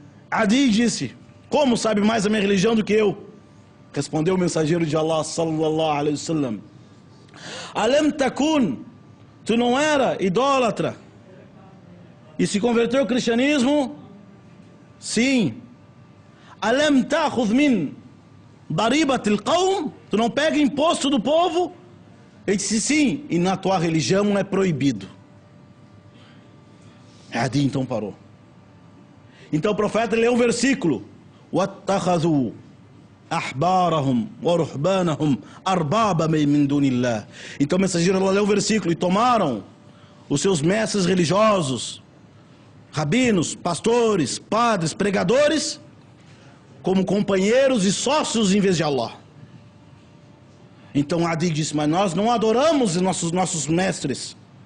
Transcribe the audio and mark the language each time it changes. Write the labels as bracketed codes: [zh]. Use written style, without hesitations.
[pt] Adi disse: como sabe mais a minha religião do que eu? Respondeu o mensageiro de Allah sallallahu alaihi wasallam: [ar] Alam takun, [pt] tu não era idólatra e se converteu ao cristianismo? Sim. [ar] Alam ta'khudh min Daribatil qawm, [pt] tu não pega imposto do povo? Ele disse sim, e na tua religião é proibido. Adi então parou. [ar] Então o profeta leu um versículo: وَاتَّخَذُوا أَحْبَارَهُمْ وَرُحْبَانَهُمْ أَرْبَابًا مِنْ دُونِ اللَّهِ. [pt] Então o mensageiro leu o versículo: e tomaram os seus mestres religiosos, rabinos, pastores, padres, pregadores, como companheiros e sócios em vez de Allah. Então Adi disse: mas nós não adoramos nossos mestres.